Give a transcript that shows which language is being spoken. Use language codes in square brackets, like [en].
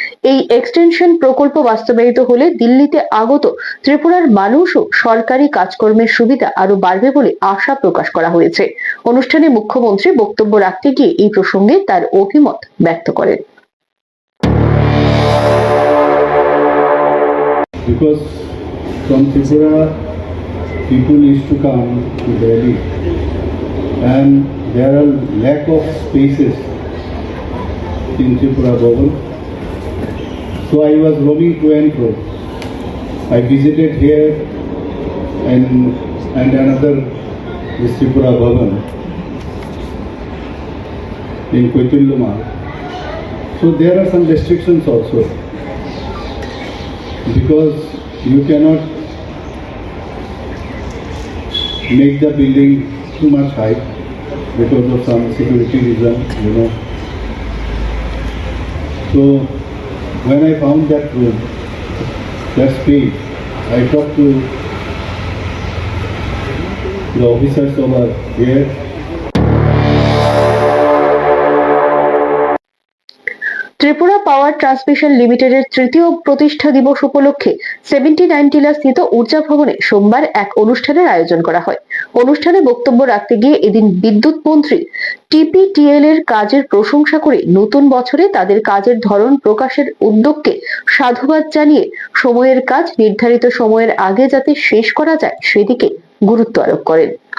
[bn] এই এক্সটেনশন প্রকল্প বাস্তবায়িত হলে দিল্লিতে আগত ত্রিপুরার মানুষ ও সরকারি কাজকর্মের সুবিধা আরো বাড়বে বলে আশা প্রকাশ করা হয়েছে। অনুষ্ঠানে মুখ্যমন্ত্রী বক্তব্য রাখতে গিয়ে এই প্রসঙ্গে তার অভিমত ব্যক্ত করেন। [en] Because from Tripura, people used to come to Delhi, and there are lack of spaces in Tripura Bhavan. So I was roaming to and fro. I visited here and another this Tripura Bhavan in Koitilluma. So there are some restrictions also, because you cannot make the building too much high because of some security reason, you know. So when I found that room, that space, I talked to the officers over here. [bn] Tripura power transmission লিমিটেডের তৃতীয় প্রতিষ্ঠা দিবস উপলক্ষে 79 টিলা স্থিত ঊর্জা ভবনে সোমবার এক অনুষ্ঠানের আয়োজন করা হয়। অনুষ্ঠানে বক্তব্য রাখতে গিয়ে এদিন বিদ্যুৎ মন্ত্রী টিপিটিএল এর কাজের প্রশংসা করে নতুন বছরে তাদের কাজের ধরন প্রকাশের উদ্যোগকে সাধুবাদ জানিয়ে সময়ের কাজ নির্ধারিত সময়ের আগে যাতে শেষ করা যায় সেদিকে গুরুত্ব আরোপ করেন।